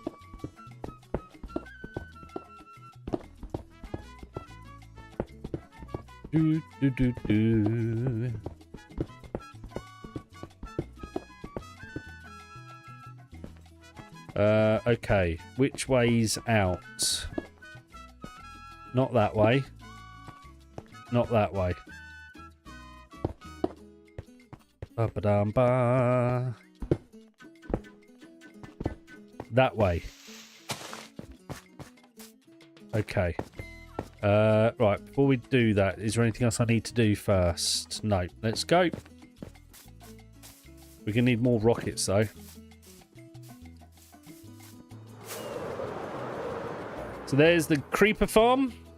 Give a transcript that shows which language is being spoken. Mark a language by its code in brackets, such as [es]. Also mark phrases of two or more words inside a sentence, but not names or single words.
[en] Do, do, do, do. Okay. Which way's out? Not that way. Not that way. Ba-ba-dum-ba. That way. Okay. Right, before we do that, is there anything else I need to do first? No. Let's go. We're going to need more rockets, though. So there's the creeper farm.